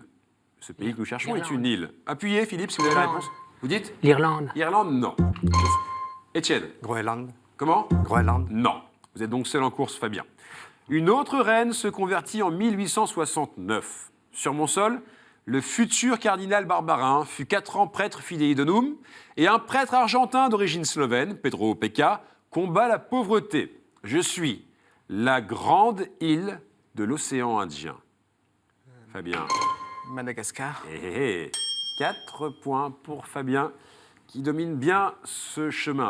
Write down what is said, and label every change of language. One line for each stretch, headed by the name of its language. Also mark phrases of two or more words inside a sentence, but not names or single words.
French: Ce pays que nous cherchons est une île. Appuyez, Philippe, si vous avez la réponse. Vous dites ? L'Irlande. Irlande, non. Étienne. Groenland. Comment ? Groenland. Non. Vous êtes donc seul en course, Fabien. Une autre reine se convertit en 1869. Sur mon sol, le futur cardinal Barbarin fut 4 ans prêtre
Latin: fidei donum
French: et un prêtre argentin d'origine slovène, Pedro Opeka, combat la pauvreté. Je suis la grande île de l'océan Indien. Fabien. Madagascar. 4 points pour Fabien, qui domine bien ce chemin.